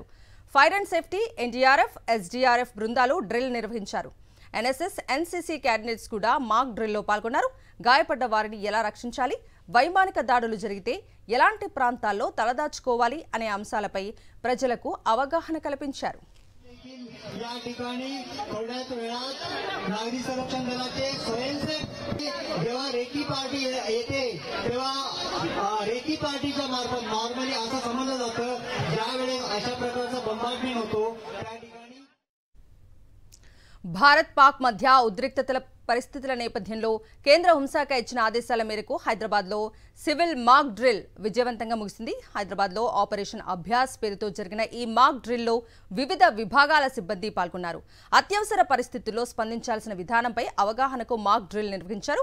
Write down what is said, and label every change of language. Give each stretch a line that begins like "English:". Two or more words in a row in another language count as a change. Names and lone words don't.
English: Fire and Safety,
Telugu: ఎన్డీఆర్ఎఫ్, ఎస్డీఆర్ఎఫ్ బృందాలు డ్రిల్ నిర్వహించారు. ఎన్ఎస్ఎస్, ఎన్సీసీ క్యాడెట్స్ కూడా మాక్ డ్రిల్లో పాల్గొన్నారు. గాయపడ్డ వారిని ఎలా రక్షించాలి, వైమానిక దాడులు జరిగితే ఎలాంటి ప్రాంతాల్లో తలదాచుకోవాలి అనే అంశాలపై ప్రజలకు అవగాహన కల్పించారు.
Marathi: या ठिकाणी थोड्याच वेळात नागरी संरक्षण दलाचे स्वयंसेवक जेव्हा
English: recce party
Marathi: येते तेव्हा रेकी पार्टीच्या मार्फत नॉर्मली असं समजलं जातं ज्यावेळेस अशा प्रकारचा बंबार्डमेंट होतो त्या ठिकाणी
Telugu: భారత్ పాక్ మధ్య ఉద్రిక్తతల పరిస్థితుల నేపథ్యంలో కేంద్ర హోంశాఖ ఇచ్చిన ఆదేశాల మేరకు హైదరాబాద్లో
English: civil mock drill
Telugu: విజయవంతంగా ముగిసింది. హైదరాబాద్లో ఆపరేషన్ అభ్యాస్ పేరుతో జరిగిన ఈ మాక్ డ్రిల్లో వివిధ విభాగాల సిబ్బంది పాల్గొన్నారు. అత్యవసర పరిస్థితుల్లో స్పందించాల్సిన విధానంపై అవగాహనకు
English: mock drill
Telugu: నిర్వహించారు.